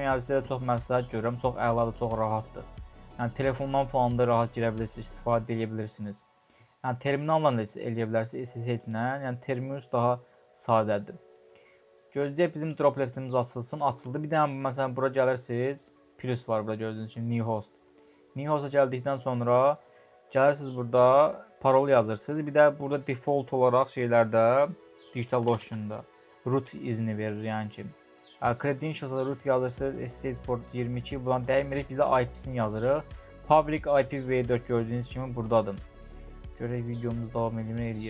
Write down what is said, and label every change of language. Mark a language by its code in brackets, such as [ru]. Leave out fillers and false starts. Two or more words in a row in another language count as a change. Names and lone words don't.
[az] Yəni sizə çox məsləhət görürəm. Çox əladır, çox rahatdır. Yəni telefondan falan da rahat girə bilirsiniz, istifadə edə bilirsiniz. Yəni terminalla da eləyə bilərsiniz SSH-ilə. Yəni Termius daha sadədir. Gözləyək bizim dropletimiz açılsın. Açıldı. Bir dənə məsələn bura gəlirsiniz. Plus var burada gördüyünüz kimi [en] new host. New hosta [az] gəldikdən sonra gəlirsiniz burada parol yazırsınız. Bir də burada default olaraq şeylərdə DigitalOcean'da root izni verir yəni ki. Credentials'a root yazırsınız. [en] SSH port [az] 22. Buradan dəymirik. Biz də IP-sini yazırıq. [en] Public IPv4 [az] gördüyünüz kimi buradadır. Görək videomuz davam edir.